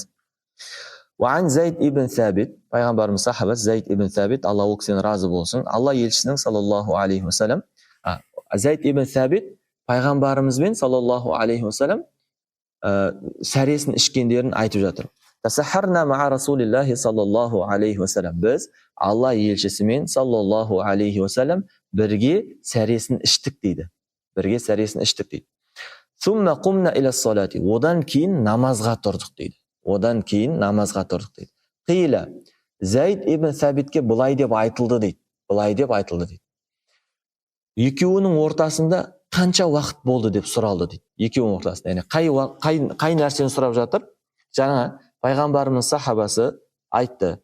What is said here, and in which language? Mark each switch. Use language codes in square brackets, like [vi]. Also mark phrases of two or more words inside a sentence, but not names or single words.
[ar] وعن زيد بن ثابت, [kk] пайғамбарымыз сахабасы Зайд ибн Сәбит, Алла ол кісіден разы болсын, Алла елшісінің [ar] صلى الله عليه وسلم, [kk] Зайд ибн Сәбит пайғамбарымызбен [ar] صلى الله عليه وسلم [kk] сәресін ішкендерін айтып жатыр. [ar] تسحرنا مع رسول الله صلى الله عليه وسلم. [kk] Біз Алла елшісімен [ar] صلى الله عليه وسلم [kk] бірге сәресін іштік дейді. [ar] ثم قمنا إلى الصلاة. [kk] Одан кейін намазға тұрдық дейді. Қиля Зайд ибн Сәбитке былай деп айтылды дейді. Екеуінің ортасында қанша уақыт болды деп сұралды дейді. Екеуінің ортасында. Яғни қай нәрсені сұрап жатыр? Жаңа пайғамбарымыз сахабасы айтты.